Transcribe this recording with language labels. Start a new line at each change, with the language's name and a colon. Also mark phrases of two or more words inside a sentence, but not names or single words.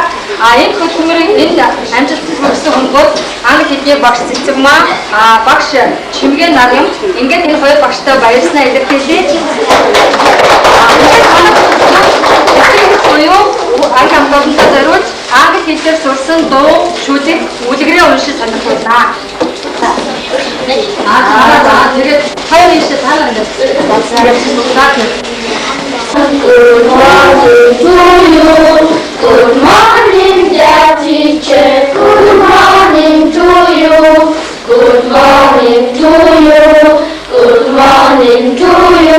Mongolian: Энэ хөтөлбөрийн энэ амжилт хүргэсэн хүмүүст англи хэлний багш цэцэг маань багш Чимгэн Наргам ингээд энэ хоёр багштай баярснаа илэрхийлье. Англи хамгаалалтад зориулж англи хэлээр сурсан дуу, шүлэг, үлгэрээ уншиж сонирхуулнаа. Тэгээд хоёр ийшээ таалаа ингээд.
English: Good morning to you. Good morning, dear teacher. Good morning to you. Good morning to you. Good morning to you.